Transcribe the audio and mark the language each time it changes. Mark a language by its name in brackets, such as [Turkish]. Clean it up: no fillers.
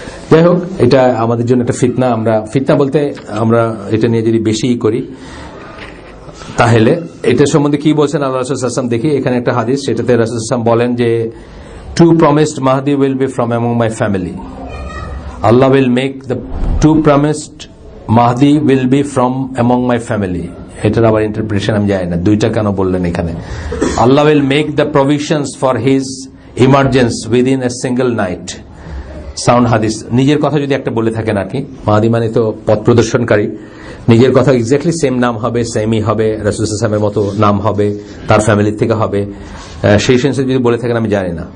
[Bangla] যাই হোক, এটা আমাদের জন্য একটা ফিতনা। আমরা ফিতনা বলতে আমরা এটা নিয়ে যদি বেশি করি, তাহলে এটা সম্বন্ধে কি বলছেন আল্লাহ রাসূল সাল্লাল্লাহু আলাইহি ওয়াসাল্লাম দেখি। এখানে একটা হাদিস, সেটাতে রাসূল সাল্লাল্লাহু আলাইহি ওয়াসাল্লাম বলেন যে, [English] two promised Mahdi will be from among my family. Allah will make the two promised Mahdi will be from among my family. [Bangla] এটার আবার ইন্টারপ্রিটেশন আমি জানি না, দুইটা কেন বললেন এখানে। [English] Allah will make the provisions for his emergence within a single night. [Bangla] Sound হাদিস। নিজের কথা যদি একটা বলে থাকেন আর কি, মাহদি মানে তো পথ প্রদর্শনকারী, নিজের কথা এক্স্যাক্টলি সেম নাম হবে, সেমই হবে, রাসূল সাল্লাল্লাহু আলাইহি ওয়াসাল্লামের মতো নাম হবে, তার ফ্যামিলি থেকে হবে, সেই সেন্সে যদি বলে থাকেন আমি জানি না।